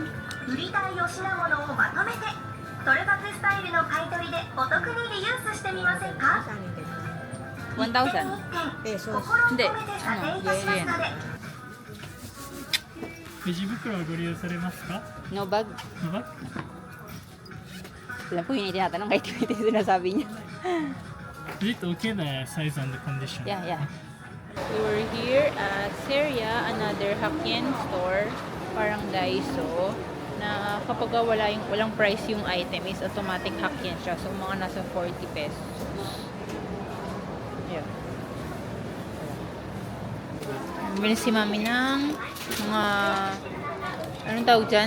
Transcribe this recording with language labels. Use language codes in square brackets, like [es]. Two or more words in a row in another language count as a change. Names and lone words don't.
[ja] 売りたいお品物をまとめてトレバクスタイルの買取でお得にリユースしてみませんか。 1,000. 1点心を込めて査定いたしますので。レジ袋はご利用されますか？ [en] No bag. のバッ [tl] Alam po yun, tinatanong kahit ito yung sinasabi niya. [en] Is it okay the size and the condition? Yeah, yeah. We were here at Seria, another Hakkien store, [tl] parang Daiso, na kapag walang price yung item is automatic Hakkien siya. So, mga nasa 40 pesos. Yeah. Bili si Mami ng mga, anong tawag dyan?